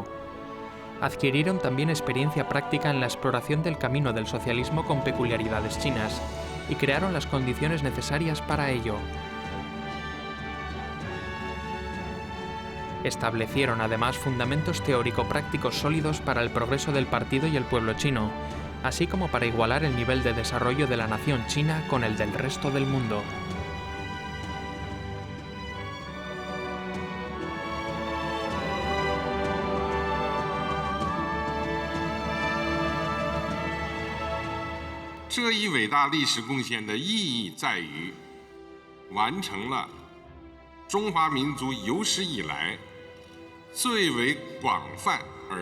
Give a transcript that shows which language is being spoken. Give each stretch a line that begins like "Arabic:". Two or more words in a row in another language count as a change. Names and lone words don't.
Spanish: Adquirieron también experiencia práctica en la exploración del camino del socialismo con peculiaridades chinas, y crearon las condiciones necesarias para ello. Establecieron además fundamentos teórico-prácticos sólidos para el progreso del partido y el pueblo chino, así como para igualar el nivel de desarrollo de la nación china con el del resto del mundo.
Chinese: 这一伟大历史贡献的意义在于，完成了中华民族有史以来最为广泛而